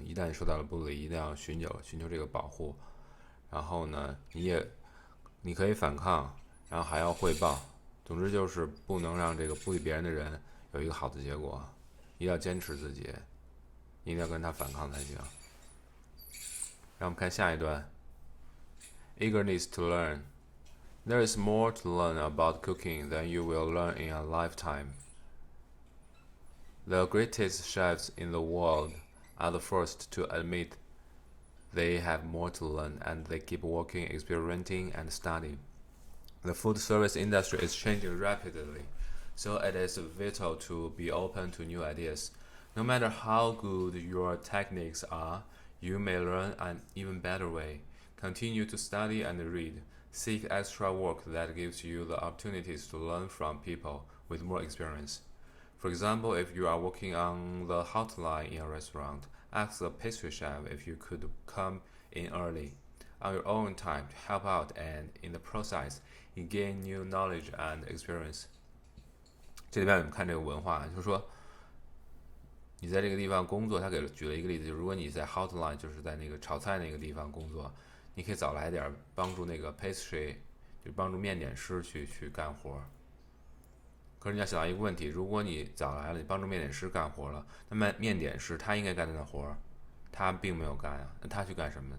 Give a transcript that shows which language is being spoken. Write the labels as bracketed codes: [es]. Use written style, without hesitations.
[zh] 一旦你受到了 bully， 一定要寻求这个保护。然后呢，你可以反抗，然后还要汇报。总之就是不能让这个bully别人的人有一个好的结果，一定要坚持自己，一定要跟他反抗才行。让我们看下一段 ， eagerness to learn. [en] There is more to learn about cooking than you will learn in a lifetime. The greatest chefs in the world are the first to admit they have more to learn, and they keep working, experimenting, and studying. The food service industry is changing rapidly, so it is vital to be open to new ideas. No matter how good your techniques are, you may learn an even better way. Continue to study and read. Seek extra work that gives you the opportunities to learn from people with more experience. For example, if you are working on the hotline in a restaurant, ask the pastry chef if you could come in early on your own time to help out, and in the process, you gain new knowledge and experience. [zh] 这里面我们看这个文化，就是说你在这个地方工作，他举了一个例子，就是如果你在 hotline， 就是在那个炒菜那个地方工作，你可以早来点，帮助那个 pastry， 就帮助面点师去干活。可是你要想到一个问题，如果你早来了，你帮助面点师干活了，那么面点师他应该干的活，他并没有干啊，那他去干什么呢？